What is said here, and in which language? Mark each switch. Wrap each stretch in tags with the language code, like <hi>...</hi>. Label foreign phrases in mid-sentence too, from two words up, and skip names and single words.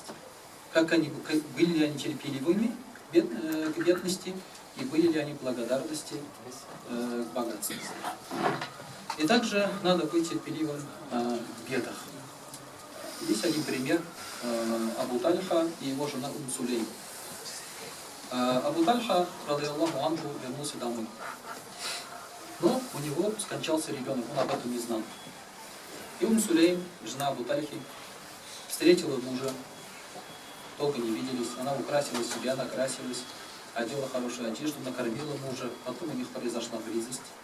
<ru>Были ли они терпеливыми к бедности, и были ли они благодарности к богатству. И также надо быть терпеливым в бедах. Есть один пример Абу Тальха и его жена Сулейм. Абу Тальха,</ru> <ar>رضي الله عنه,</ar> <ru>вернулся домой. Но у него скончался ребенок, он об этом не знал. И Сулейм, жена Абу Тальхи, встретила мужа, долго не виделись, она украсила себя, накрасилась, одела хорошую одежду, накормила мужа, потом у них произошла близость.</ru>